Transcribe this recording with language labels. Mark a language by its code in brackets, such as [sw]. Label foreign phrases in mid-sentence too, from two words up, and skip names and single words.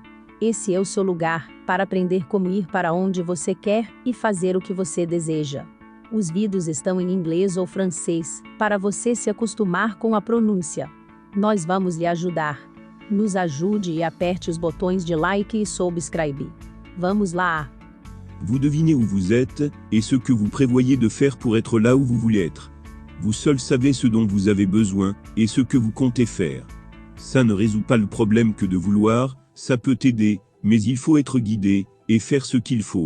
[pt] Esse é o seu lugar, para aprender como ir para onde você quer e fazer o que você deseja. Os vídeos estão em inglês ou francês, para você se acostumar com a pronúncia. Nós vamos lhe ajudar. Nos ajude e aperte os botões de like e subscribe. Vamos lá! [fr] Vous devinez où vous êtes, et ce que vous prévoyez de faire pour être là où vous voulez être. Vous seul savez ce dont vous avez besoin, et ce que vous comptez faire. Ça ne résout pas le problème que de vouloir, ça peut aider, mais il faut être guidé, et faire ce qu'il faut.